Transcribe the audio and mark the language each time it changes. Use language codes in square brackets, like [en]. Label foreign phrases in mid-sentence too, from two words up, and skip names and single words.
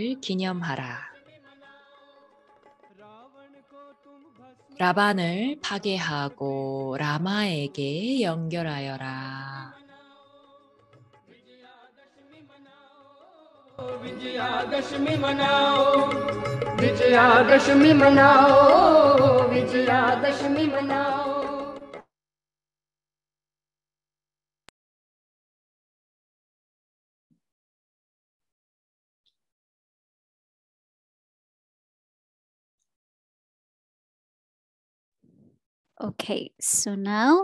[ko] 승리의 날을 기념하라. 라반을 파괴하고 라마에게 연결하여라. [hi] विजयादशमी मनाओ विजयादशमी मनाओ विजयादशमी मनाओ [en] Okay, so now